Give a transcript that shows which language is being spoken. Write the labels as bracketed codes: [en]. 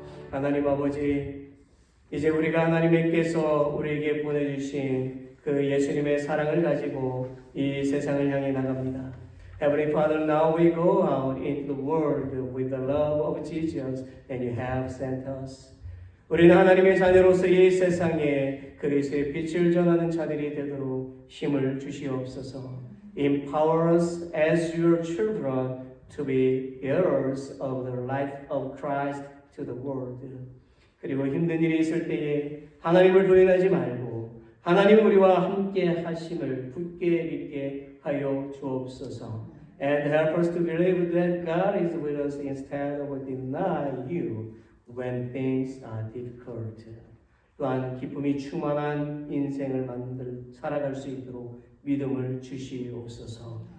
[ko] 하나님 아버지, 이제 우리가 하나님께서 우리에게 보내주신 그 예수님의 사랑을 가지고 이 세상을 향해 나갑니다. [en] Heavenly Father, now we go out into the world with the love of Jesus that you have sent us. [ko] 우리는 하나님의 자녀로서 이 세상에 그리스도의 빛을 전하는 자들이 되도록 힘을 주시옵소서. [en] Empower us as your children to be bearers of the life of Christ to the world. [ko] 그리고 힘든 일이 있을 때에 하나님을 부인하지 말고 하나님 우리와 함께 하심을 굳게 믿게 하여 주옵소서. [en] And help us to believe that God is with us instead of deny you when things are difficult. [ko] 또한 기쁨이 충만한 인생을 살아갈 수 있도록 믿음을 주시옵소서.